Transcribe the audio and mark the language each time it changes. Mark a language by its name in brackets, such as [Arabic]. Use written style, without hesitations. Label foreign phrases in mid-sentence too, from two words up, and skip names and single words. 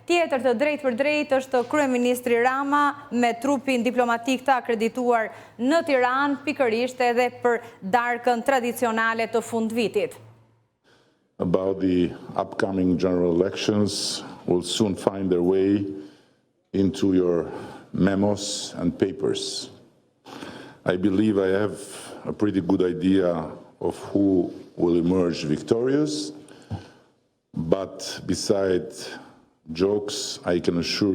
[Albanian] Tjetër të drejt për drejt është kryeministri Rama me trupin diplomatik të akredituar në Tiranë, pikërisht edhe për darkën tradicionale të fundvitit. [English] About the upcoming general elections will soon find their way into your memos and papers. I believe I have a pretty good idea of who will emerge victorious, but besides jokes, I can assure